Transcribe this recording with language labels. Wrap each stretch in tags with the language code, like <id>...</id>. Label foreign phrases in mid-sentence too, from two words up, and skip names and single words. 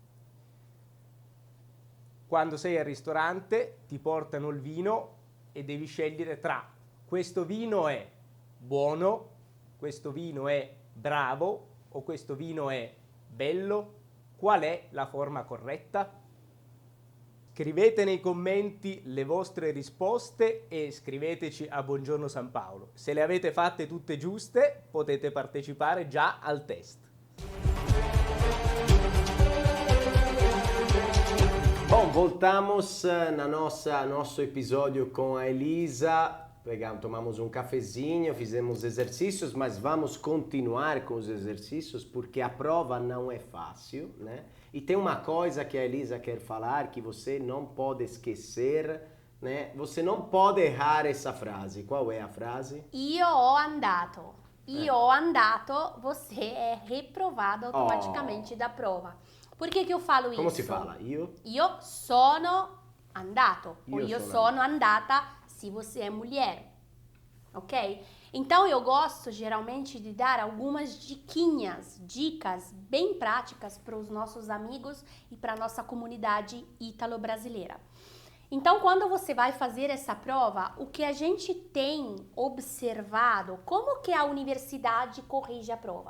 <it>Quando sei al ristorante ti portano il vino e devi scegliere tra questo vino è buono, questo vino è bravo o questo vino è bello. Qual è la forma corretta? Scrivete nei commenti le vostre risposte e scriveteci a Buongiorno San Paolo. Se le avete fatte tutte giuste, potete partecipare già al test.</it> <pt>Bom, voltamos na nosso episódio com a Elisa. Tomamos um cafezinho, fizemos exercícios, mas vamos continuar com os exercícios porque a prova não é fácil, né? E tem uma coisa que a Elisa quer falar que você não pode esquecer, né? Você não pode errar essa frase. Qual é a frase?</pt> <it>Io ho andato. Io ho andato,</it> <pt>você é reprovado automaticamente da prova. Por que eu falo isso? Como se fala?</pt> <it>Io sono andato. Ou Io io sono sono andata</it> <pt>se você é mulher. Ok? Então eu gosto geralmente de dar algumas dicas bem práticas para os nossos amigos e para a nossa comunidade ítalo-brasileira. Então, quando você vai fazer essa prova, o que a gente tem observado, como que a universidade corrige a prova?</pt>